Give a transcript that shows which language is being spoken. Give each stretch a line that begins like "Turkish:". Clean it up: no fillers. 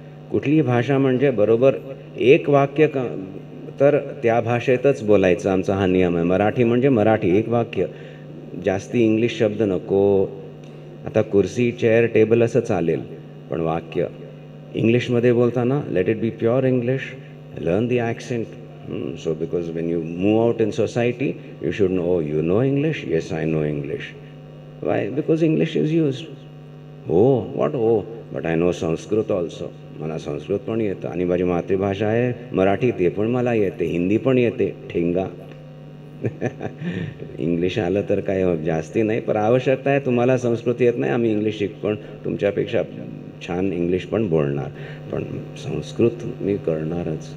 Marathi: कुठलीही भाषा म्हणजे बरोबर एक वाक्य तर त्या भाषेतच बोलायचं, आमचा हा नियम आहे. मराठी म्हणजे मराठी, एक वाक्य, जास्ती इंग्लिश शब्द नको. आता कुर्सी चेअर टेबल असं चालेल, पण वाक्य इंग्लिशमध्ये बोलताना
English: Let it be pure English, learn the accent. So because when you move out in society you should know, you know English, yes I know English. Why? Because English is used.
Marathi: हो, what हो,
English: But I know Sanskrit also.
Marathi: मला संस्कृत पण येतं आणि माझी मातृभाषा आहे मराठी, ते पण मला येते. हिंदी पण येते, ठेंगा. इंग्लिश आलं तर काय जास्ती नाही, पण आवश्यकता आहे. तुम्हाला संस्कृत येत नाही, आम्ही इंग्लिश शिकवण तुमच्यापेक्षा छान इंग्लिश पण बोलणार, पण संस्कृत मी करणारच.